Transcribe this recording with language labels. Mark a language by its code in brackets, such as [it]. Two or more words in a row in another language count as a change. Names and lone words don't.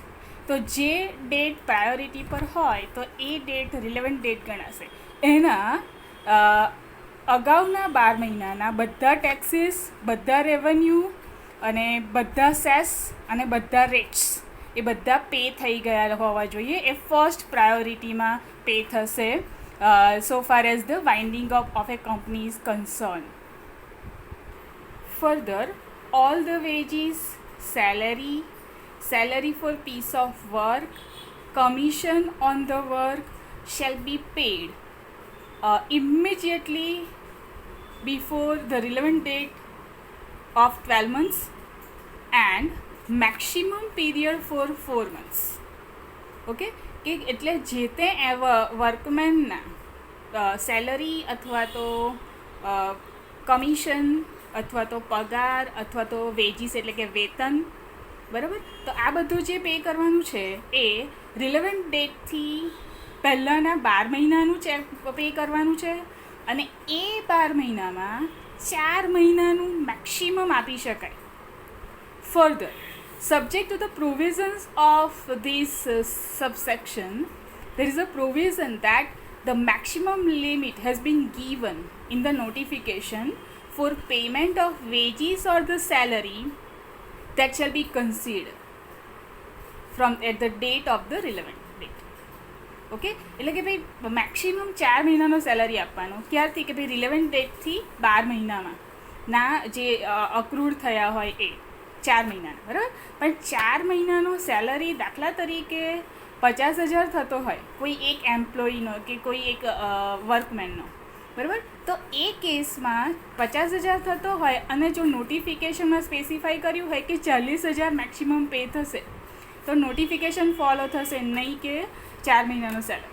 [gu] તો જે [en] date priority [gu] પર હોય તો એ [en] date relevant date [gu] ગણાશે. એના અગાઉના 12 મહિનાના બધા ટેક્સીસ, બધા રેવન્યુ અને બધા સેસ અને બધા રેટ્સ એ બધા પે થઈ ગયા હોવા જોઈએ. એ ફર્સ્ટ પ્રાયોરિટીમાં પે થશે [en] so far as the winding up of a company is concerned. Further, all the wages, salary for piece of work, commission on the work shall be paid immediately before the relevant date of 12 months and maximum period for 4 months. [gu] ઓકે, કે એટલે જે તે વર્કમેનના સેલરી અથવા તો કમિશન અથવા તો પગાર અથવા તો વેજીસ એટલે કે વેતન, બરાબર, તો આ બધું જે પે કરવાનું છે એ [en] relevant dateથી [gu] પહેલાંના 12 મહિનાનું પે કરવાનું છે. અને એ 12 મહિનામાં 4 મહિનાનું મેક્સિમમ આપી શકાય. [en] ફર્ધર, subject to the provisions of this subsection, there is a provision that the maximum limit has been given in the notification for payment of wages or the salary that shall be considered from at the date of the relevant date. [gu] ઓકે, એટલે કે ભાઈ મેક્સિમમ 4 મહિનાનો સેલરી આપવાનો. ક્યારથી? કે ભાઈ [en] relevant dateથી [gu] 12 મહિનામાં ના જે અક્રૂડ થયા હોય એ 4 મહિનાના, બરાબર. પણ 4 મહિનાનો સેલરી દાખલા તરીકે 50,000 થતો હોય કોઈ એક એમ્પ્લોયીનો કે કોઈ એક વર્કમેનનો, બરાબર, તો એ કેસમાં 50,000 થતો હોય અને જો નોટિફિકેશનમાં સ્પેસિફાઈ કર્યું હોય કે 40,000 [en] maximum pay [gu] થશે તો [en] notification follow [gu] થશે, નહીં કે 4 મહિનાનો સેલરી.